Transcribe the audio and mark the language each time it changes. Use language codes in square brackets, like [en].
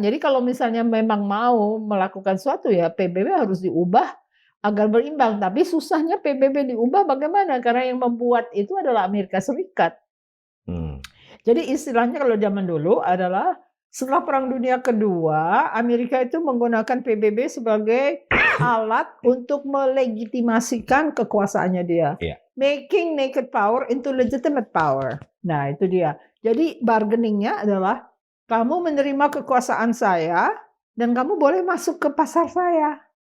[id] Jadi kalau misalnya memang mau melakukan sesuatu ya PBB harus diubah agar berimbang, tapi susahnya PBB diubah bagaimana? Karena yang membuat itu adalah Amerika Serikat. Jadi istilahnya kalau zaman dulu adalah setelah Perang Dunia Kedua, Amerika itu menggunakan PBB sebagai alat untuk melegitimasikan kekuasaannya dia. Iya. [en] Making naked power into legitimate power. [id] Nah itu dia. Jadi bargainingnya adalah kamu menerima kekuasaan saya dan kamu boleh masuk ke pasar saya.